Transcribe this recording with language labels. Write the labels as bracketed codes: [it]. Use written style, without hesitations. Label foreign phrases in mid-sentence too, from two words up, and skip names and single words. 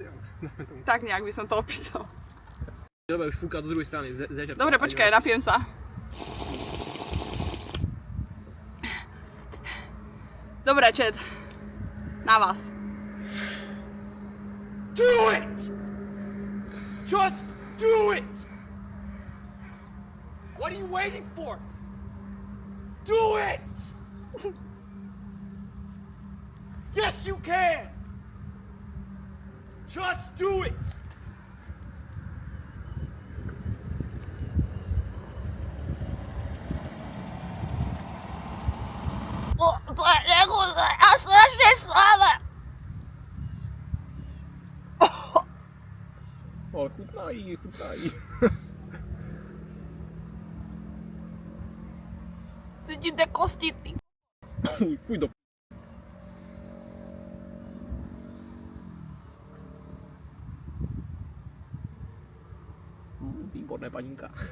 [sk] Tak nejak by som to opísal. Dobre, už fúka do druhej strany, zežer. Dobre, počkaj, napijem sa. Dobre, Čet. Na vás. [en] Do it! Just do it! What are you waiting for? Do it! Yes, you can! Just do it! [sk] To je nechutné a strašne slané. [cs] O, chutnají, chutnají. [sk] Cítim tie kosti, ty. Fuj do p***. Výborné, paninka.